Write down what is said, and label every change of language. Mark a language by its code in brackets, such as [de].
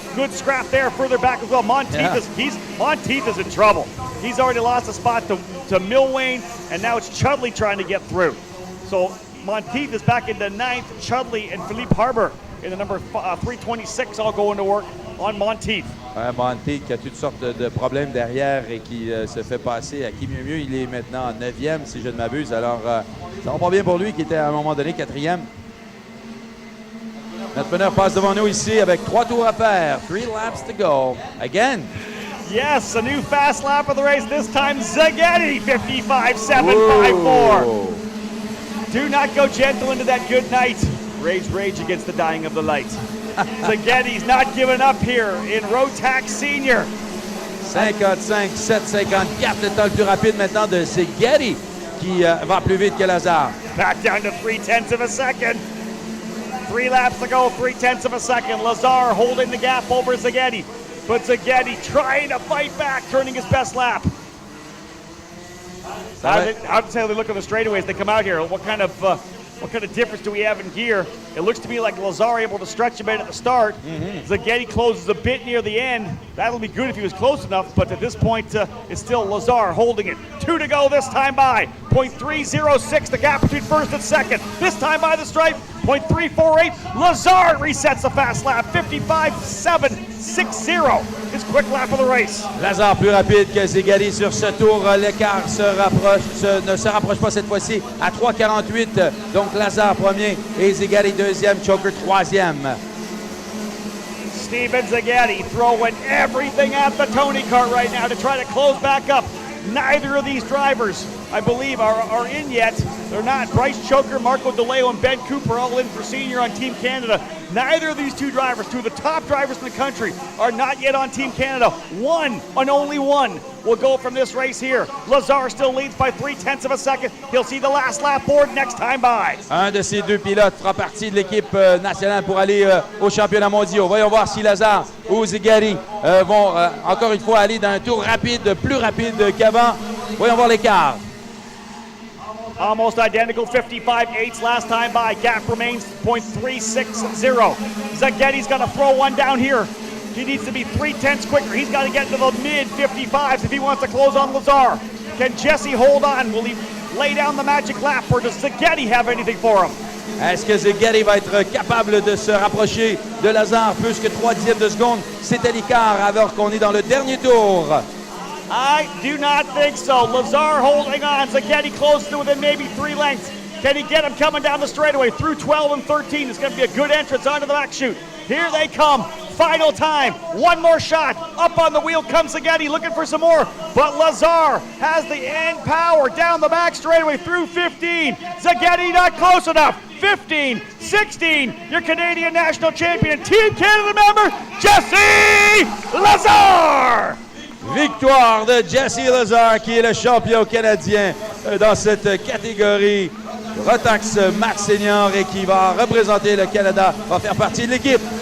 [en] Good scrap there further back as well. Monteith is in trouble. He's already lost a spot to Milwain, and now it's Chudley trying to get through. So Monteith is back into 9th. Chudley and Philippe Harbour in the number 326 all going to work on Monteith. [fr] Monteith qui a toutes sortes de problèmes derrière et qui se fait passer à qui mieux. Il est maintenant 9e si je ne m'abuse. Alors ça va pas bien pour lui qui était à un moment donné 4e. Notre meneur passe devant nous ici avec 3 tours à faire. [en] 3 laps to go. Again. Yes, a new fast lap of the race. This time Szigeti, 55.754. Do not go gentle into that good night. Rage against the dying of the light. Szigeti's not giving up here in Rotax Senior. [fr] 55.754, le temps le plus rapide maintenant de Szigeti qui va plus vite que Lazar. [en] Back down to 0.3 of a second. 3 laps to go, 0.3 of a second. Lazar holding the gap over Szigeti. But Szigeti trying to fight back, turning his best lap. How do they look at the straightaways? They come out here. What kind of difference do we have in gear? It looks to me like Lazar able to stretch a bit at the start. Zaghetti closes a bit near the end. That'll be good if he was close enough, but at this point, it's still Lazar holding it. 2 to go this time by. 0.306, the gap between first and second. This time by the stripe, 0.348. Lazar resets the fast lap, 55.760. His quick lap of the race. [fr] Lazar plus rapide que Zaghetti sur ce tour. L'écart ne se rapproche pas cette fois-ci à 3,48. Donc Lazar premier et Zaghetti deuxième, Choker troisième. [en] Steven Zaghetti throwing everything at the Tony Kart right now to try to close back up. Neither of these drivers, I believe, are in yet. They're not. Bryce Choker, Marco DeLeo, and Ben Cooper all in for senior on Team Canada. Neither of these two drivers, two of the top drivers in the country, are not yet on Team Canada. One, and only one, will go from this race here. Lazar still leads by 0.3 of a second. He'll see the last lap board next time by. [fr] Un de ces deux pilotes fera partie de l'équipe nationale pour aller aux championnats mondiaux. Voyons voir si Lazar ou Zaghetti vont encore une fois aller dans un tour rapide, plus rapide qu'avant. Voyons voir l'écart. [en] Almost identical, 55.8 last time by. Gap remains 0.360. Zaghetti's got to throw one down here. He needs to be 0.3 quicker. He's got to get into the mid-55s if he wants to close on Lazar. Can Jesse hold on? Will he lay down the magic lap, or does Zaghetti have anything for him? [fr] Est-ce que Zaghetti va être capable de se rapprocher de Lazar plus que 3/10 de seconde? C'était l'écart alors qu'on est dans le dernier tour. [en] I do not think so. Lazar holding on. Zaghetti close to within maybe 3 lengths. Can he get him coming down the straightaway through 12 and 13? It's going to be a good entrance onto the back chute. Here they come. Final time. One more shot. Up on the wheel comes Zaghetti looking for some more. But Lazar has the end power down the back straightaway through 15. Zaghetti not close enough. 15, 16, your Canadian national champion and Team Canada member, Jesse Lazar! [fr] Victoire de Jesse Lazar, qui est le champion canadien dans cette catégorie Rotax Max Senior et qui va représenter le Canada, va faire partie de l'équipe